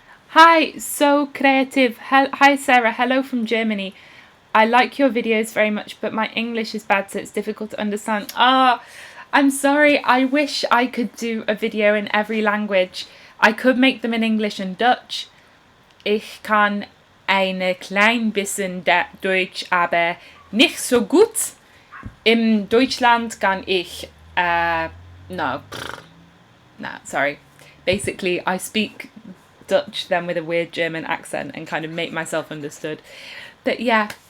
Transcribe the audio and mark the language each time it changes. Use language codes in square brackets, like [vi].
[en] Hi, so creative. Hi, Sarah. Hello from Germany. I like your videos very much, but my English is bad, so it's difficult to understand. I'm sorry, I wish I could do a video in every language. I could make them in English and Dutch. [de] Ich kann eine klein bisschen Deutsch, aber nicht so gut. In Deutschland kann ich, [en] no, sorry. Basically, I speak Dutch then with a weird German accent and kind of make myself understood. But yeah.